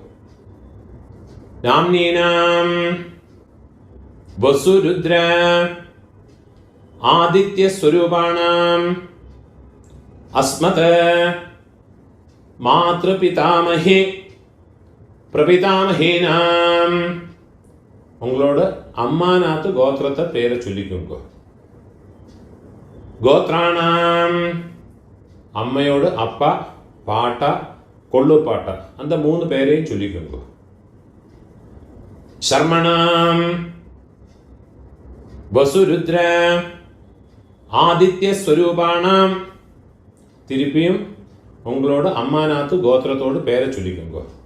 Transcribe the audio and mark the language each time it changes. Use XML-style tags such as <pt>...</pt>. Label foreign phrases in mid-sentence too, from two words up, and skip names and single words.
<sa>नाम् नीनाम् वसुरुद्र आदित्य स्वरूपाणाम अस्मत् मातृपितामहे प्रपितामहेनाम</sa> <ta>உங்களோட அம்மாநாத்து கோத்திரத்தை பேரை சொல்லிக்கோங்க. கோத்ராணாம் அம்மையோடு அப்பா, பாட்டா, கொள்ளு பாட்டா அந்த 3 பேரையும் சொல்லிக்கோங்க.</ta> <sa>शर्मणाम् वसुरुद्र आदित्य स्वरूपाणाम्</sa> <ta>திருப்பியும் உங்களோட அம்மாநாத்து கோத்திரத்தோடு பேரை சொல்லிக்கோங்க.</ta>